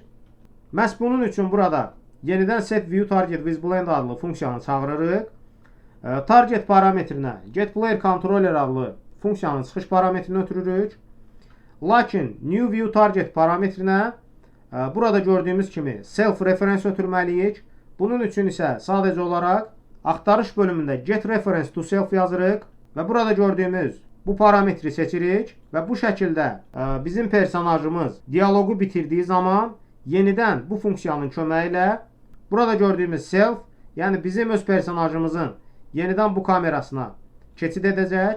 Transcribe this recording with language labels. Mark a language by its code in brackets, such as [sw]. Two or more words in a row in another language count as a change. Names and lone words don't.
[az] Məhz bunun üçün burada yenidən Set View Target with Blend adlı funksiyanı çağırırıq. Target parametrinə Get Player Controller adlı funksiyanın çıxış parametrini ötürürük. Lakin New View Target parametrinə Burada gördüyümüz kimi [en] self reference [az] ötürməliyik. Bunun üçün isə sadəcə olaraq axtarış bölümündə [en] get reference to self [az] yazırıq və burada gördüyümüz bu parametri seçirik və bu şəkildə bizim personajımız dialoqu bitirdiyi zaman yenidən bu funksiyanın köməyi ilə burada gördüyümüz self, yəni bizim öz personajımızın yenidən bu kamerasına keçid edəcək.